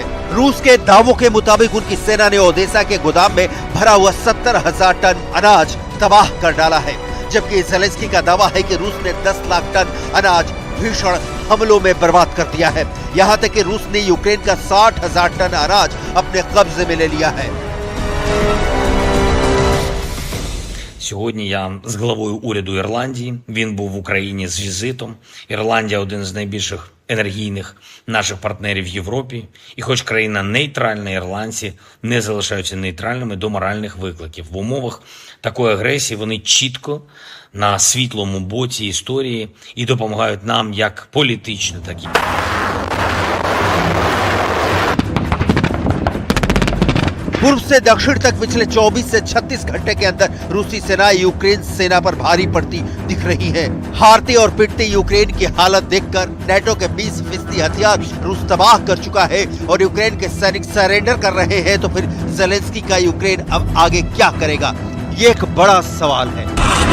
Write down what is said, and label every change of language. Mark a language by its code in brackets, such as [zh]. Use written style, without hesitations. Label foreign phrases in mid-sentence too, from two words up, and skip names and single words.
[hi] रूस के दावों के मुताबिक उनकी सेना ने ओदेसा के गोदाम में भरा हुआ 70,000 टन अनाज तबाह कर डाला है, जबकि ज़ेलेंस्की का दावा है कि रूस ने 10 लाख टन अनाज भीषण हमलों में बर्बाद कर दिया है। यहाँ तक कि रूस ने यूक्रेन का 60,000 टन अनाज अपने कब्जे में ले लिया है। [uk] Сьогодні я з главою уряду Ірландії. Він був в Україні з візитом. Ірландія – один з найбільших енергійних наших партнерів в Європі. І хоч країна нейтральна, ірландці не залишаються нейтральними до моральних викликів. В умовах такої агресії вони чітко на світлому боці історії і допомагають нам як політично, так і [hi] पूर्व से दक्षिण तक पिछले 24 से 36 घंटे के अंदर रूसी सेना यूक्रेन सेना पर भारी पड़ती दिख रही है। हारती और पिटती यूक्रेन की हालत देखकर नेटो के 20% हथियार रूस तबाह कर चुका है और यूक्रेन के सैनिक सरेंडर कर रहे हैं, तो फिर जेलेंस्की का यूक्रेन अब आगे क्या करेगा, ये एक बड़ा सवाल है।